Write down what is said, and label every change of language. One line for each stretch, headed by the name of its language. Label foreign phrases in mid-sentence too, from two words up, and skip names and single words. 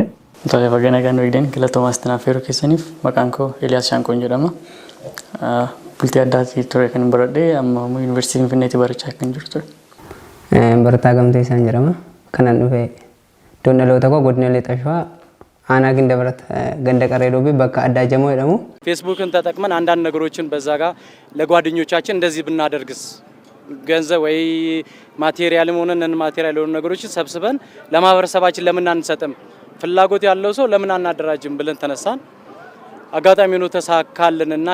Oromo: Tole fageenya kan wigdeen Galatooma Astinaa Feeroo keessaniif maqaan koo Eliyaas Shaanqoon jedhama. Bultii addaatti ture kan baradhee amma yuunivarsiitii Finfinneetti barachaa kan jiru ture. Barataa Gamtee isaan jedhama. Kanan dhufe iddoon dhaloota koo godina Lixaa Shawaa aanaa Gindabarat ganda Qareedoo fi bakka Addaa Jamoo jedhamu.
Amharic: ፌስቡክን ተጠቅመን አንዳንድ ነገሮችን በዛ ጋር ለጓደኞቻችን እንደዚህ ብናደርግስ ገንዘብ ወይ ማቴሪያልም ሆነ ነን ማቴሪያል የሆኑ ነገሮችን ሰብስበን ለማህበረሰባችን ለምን አንሰጥም ፍላጎት ያለው ሰው ለምን አናደራጅም ብለን ተነሳን። አጋጣሚ ነው ተሳካልንና